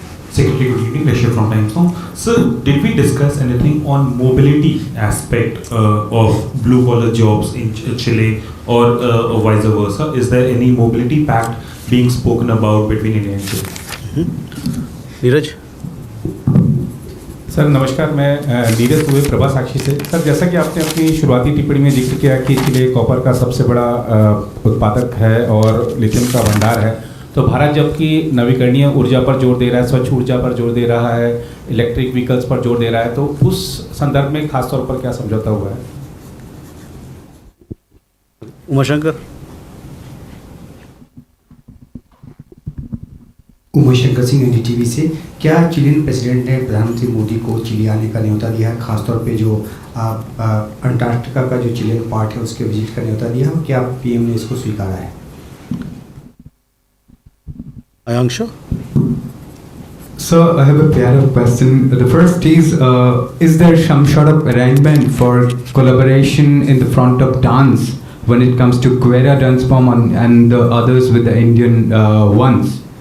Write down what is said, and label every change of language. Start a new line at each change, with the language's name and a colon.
English: Secretary, good evening. Rishabh from Times Now. Sir, did we discuss anything on mobility aspect of blue-collar jobs in Chile or vice versa? Is there any mobility pact being spoken about between India and Chile?
Hindi: Neeraj? Sir नमस्कार, मैं नीरज दुबे प्रभा साक्षी से। Sir, जैसा कि आपने अपनी शुरुआती टिप्पणी में जिक्र किया कि चिले कॉपर का सबसे बड़ा उत्पादक है और लिथियम का भंडार है, तो भारत जबकि नवीकरणीय ऊर्जा पर जोर दे रहा है, स्वच्छ ऊर्जा पर जोर दे रहा है, इलेक्ट्रिक व्हीकल्स पर जोर दे रहा है, तो उस संदर्भ में खासतौर पर क्या समझौता हुआ है? उमाशंकर? उमाशंकर सिंह एनडीटीवी से। क्या चिलियन प्रेसिडेंट ने प्रधानमंत्री मोदी को चिली आने का न्योता दिया है, खासतौर पे जो अंटार्कटिका का जो चिलियन पार्ट है उसके विजिट का न्योता दिया है, क्या पीएम ने इसको स्वीकारा है?
English: Ayangsha? So I have a pair of questions. The first is there some sort of arrangement for collaboration in the front of dance when it comes to Guerra dance form and the others with the Indian ones?